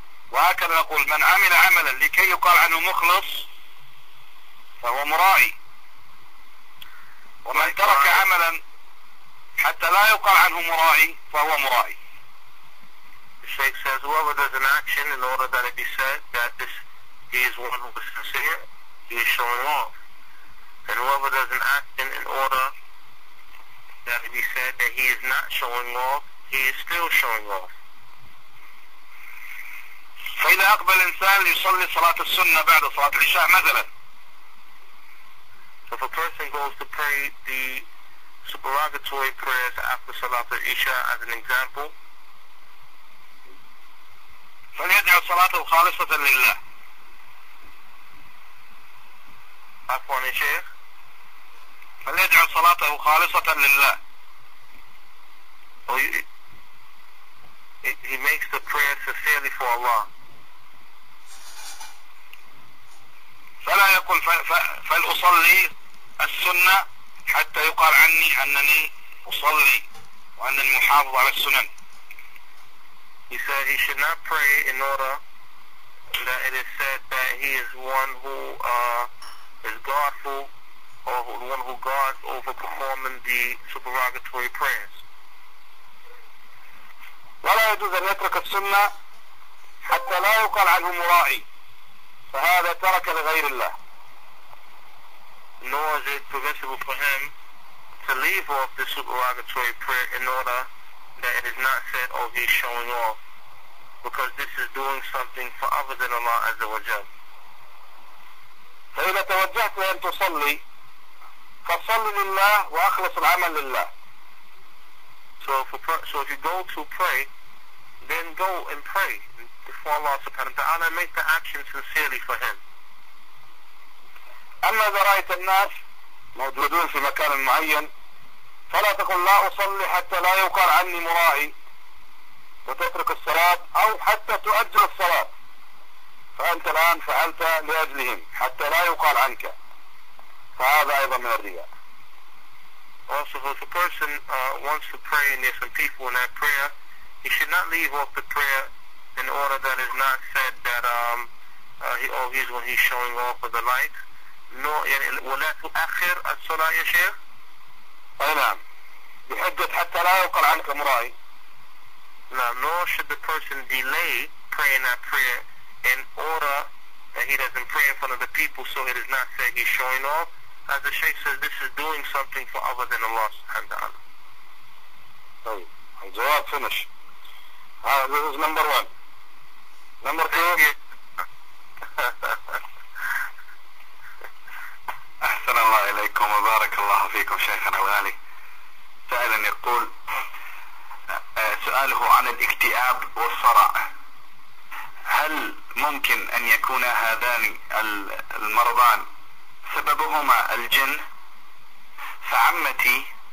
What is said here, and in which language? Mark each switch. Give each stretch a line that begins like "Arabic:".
Arabic: وهكذا نقول من عمل عملا لكي يقال عنه مخلص فهو مرائي ومن ترك عملا حتى لا يقال عنه مرائي فهو مرائي.
English: The Shaykh says whoever does an action in order that it be said that he is one who is sincere, he is showing off. And whoever does an action in order that it be said that he is not showing off, he is still showing off.
Arabic: فإذا أقبل الإنسان ليصلي صلاة السنة بعد صلاة العشاء مثلا.
English: So if a person goes to pray the supererogatory prayers after Salat al-Isha as an example,
Arabic: فليجعل صلاته خالصة لله. عفوا يا شيخ. فليجعل صلاته خالصة لله.
English: He makes the prayer sincerely for Allah.
Arabic: فلا يقول فلأصلي السنة حتى يقال عني أنني أصلي وأنني محافظ على السنن.
English: He said he should not pray in order that it is said that he is one who is godful or the one who guards over performing the supererogatory prayers.
Arabic: ولا يجوز أن يترك السنة حتى لا يقال عنه مرائي فهذا ترك لغير الله.
English: Nor is it permissible for him to leave off the supererogatory prayer in order that it is not said, oh, he's showing off, because this is doing something for other than Allah Azza wa Jal.
Arabic: فإذا توجهت أن تصلي فصل لله وأخلص العمل لله.
English: So if you go to pray, then go and pray before Allah subhanahu wa ta'ala and make the action sincerely for him.
Arabic: أما إذا رأيت الناس موجودون في مكان معين فلا تقل لا أصلي حتى لا يقال عني مرائي وتترك الصلاة أو حتى تؤجل الصلاة، فأنت الآن فعلت لأجلهم حتى لا يقال عنك، فهذا أيضا من الرياء.
English: Also, if a person wants to pray and there's some people in that prayer, he should not leave off the prayer in order that is not said that he's when he's showing off with the light.
Arabic: ولا تؤخر الصلاة يا شيخ. أي نعم. بحجة حتى لا يقال عنك مرائي.
English: Now, nor should the person delay praying that prayer in order that he doesn't pray in front of the people so it is not said he's showing off. As the Shaykh says, this is doing something for other than Allah subhanahu wa ta'ala.
Arabic: طيب الجواب
English: finish. This is number one. Number two.
Arabic: أحسن الله إليكم وبارك الله فيكم شيخنا الغالي. سائل يقول سؤاله عن الاكتئاب والصرع، هل ممكن أن يكون هذان المرضان سببهما الجن؟ فعمتي